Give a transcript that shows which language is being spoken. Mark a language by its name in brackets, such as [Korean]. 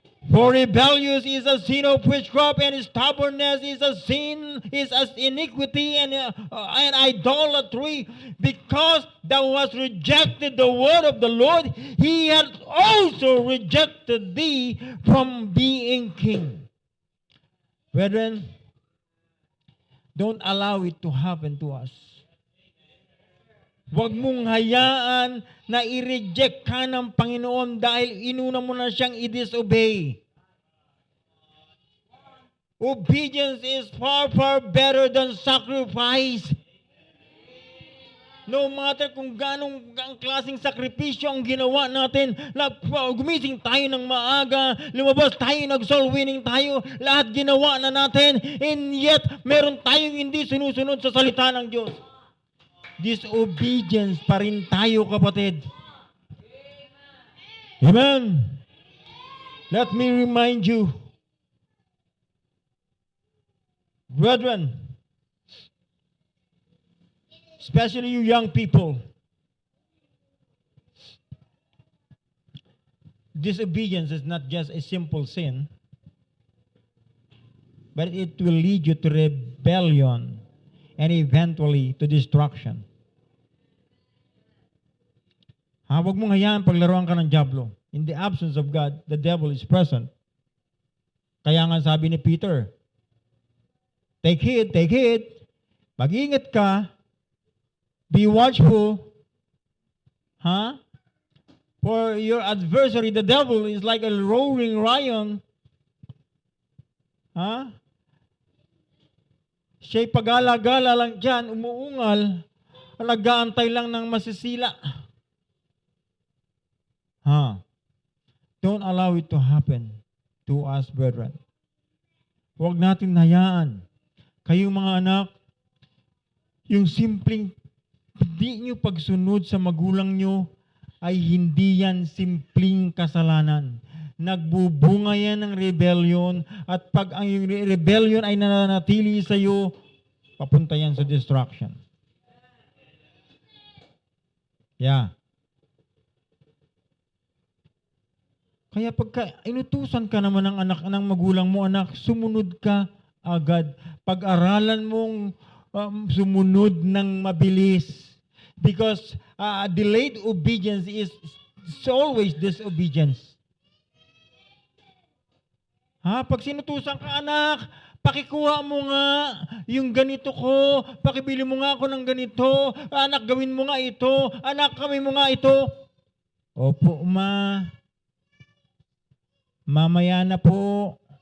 [English] For rebellious is a sin of witchcraft, and stubbornness is a sin, is as iniquity and idolatry. Because thou hast rejected the word of the Lord, he hath also rejected thee from being king. Brethren, don't allow it to happen to us. [Filipino] Huwag mong hayaan na i-reject ka ng Panginoon dahil inuna mo na siyang i-disobey. [English] Obedience is far, far better than sacrifice. [Filipino] No matter kung ganong ang klaseng sakripisyo ang ginawa natin, gumising tayo ng maaga, lumabas tayo, nag-soul winning tayo, lahat ginawa na natin, and yet, meron tayong hindi sinusunod sa salita ng Diyos. Disobedience pa rin tayo, kapatid. Amen. [English] Let me remind you, brethren, especially you young people, disobedience is not just a simple sin, but it will lead you to rebellion and eventually to destruction. [Filipino] Huwag mong hayaan paglaruan ka ng diablo. [English] In the absence of God, the devil is present. [Filipino] Kaya nga sabi ni Peter, [English] take heed, [Filipino] mag-ingat ka, [English] be watchful, for your adversary, the devil, is like a roaring lion. [Filipino] Siya'y pag-alagala lang dyan, umuungal, nag-aantay lang ng masisila. [English] Don't allow it to happen to us, brethren. [Filipino] Huwag natin hayaan. Kayong mga anak, yung simpleng hindi nyo pagsunod sa magulang nyo ay hindi yan simpleng kasalanan. Nagbubunga yan ng rebellion, at pag ang yung rebellion ay nananatili sa iyo, papunta yan sa destruction. Yeah. Kaya pagka inutusan ka naman ng anak ng magulang mo, anak, sumunod ka agad. Pag-aralan mong sumunod ng mabilis. [English] Because delayed obedience is always disobedience. [Filipino] Pag sinutusan ka, anak, pakikuha mo nga yung ganito ko, pakibili mo nga ako ng ganito, anak, gawin mo nga ito, anak, gawin mo nga ito. Opo, ma. Mamaya na po.